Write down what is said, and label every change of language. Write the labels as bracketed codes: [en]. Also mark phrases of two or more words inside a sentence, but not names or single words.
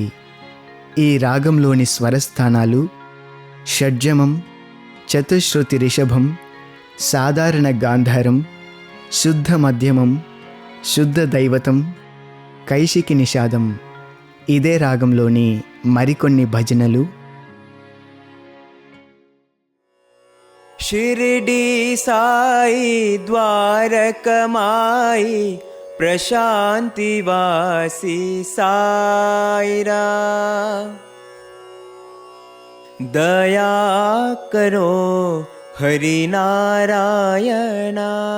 [te] ఈ రాగంలోని స్వరస్థానాలు షడ్జమం, చతుశ్రుతి రిషభం, సాధారణ గాంధారం, శుద్ధ మధ్యమం, శుద్ధ దైవతం, కైశికి నిషాదం. ఇదే రాగంలోని మరికొన్ని భజనలు [hi] शिरडी साई द्वारकमाई प्रशांतिवासी साईरा दया करो हरि नारायणा.